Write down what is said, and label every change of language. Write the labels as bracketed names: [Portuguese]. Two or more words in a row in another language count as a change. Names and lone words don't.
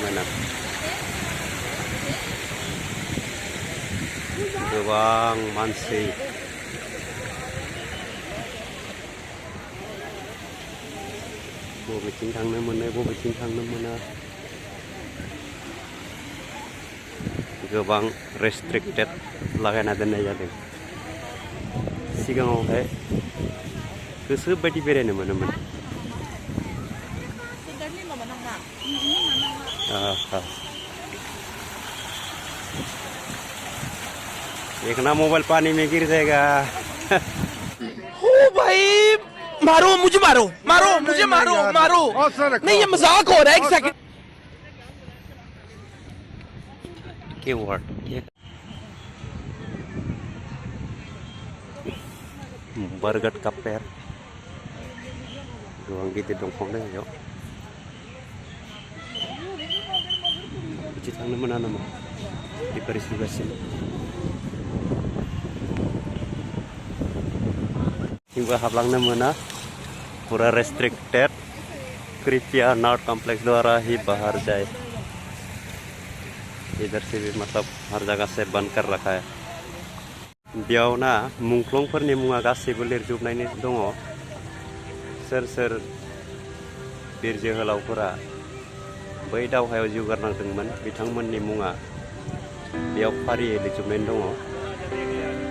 [Bodo] गोबां मानसि बबेथिं थांनो मोनो बबेथिं थांनो मोना गोबां रेस्ट्रिक्टेड लागायना दोननाय जादों सिगाङावहाय गोसो बायदि बेरायनो मोनोमोन [Hindi] देखना मोबाइल पानी में गिर जाएगा ओ भाई मारो मुझे मारो नहीं ये मजाक हो रहा है एक सेकंड कीवर्ड बरगद का पेड़ [Bodo] गोबां गिदिर दंफां दङ बेयाव बिदि थांनो मोना नामा रिपेयार सोलिगासिनो थिंबो हाबलांनो मोना [Hindi] पूरा रेस्ट्रिक्टेड कृपया नॉट कॉम्प्लेक्स द्वारा ही बाहर जाए इधर से भी मतलब हर जगह से बंद कर रखा है [Bodo] बेयाव ना मुंख्लंफोरनि मुङा गासैबो लिरजोबनाय दङ सोर सोर बिर जोहोलावफोरा बै दावहायाव जिउ गारनांदोंमोन बिथांमोननि मुङा बेयाव फारियै लिरजोबनाय दङ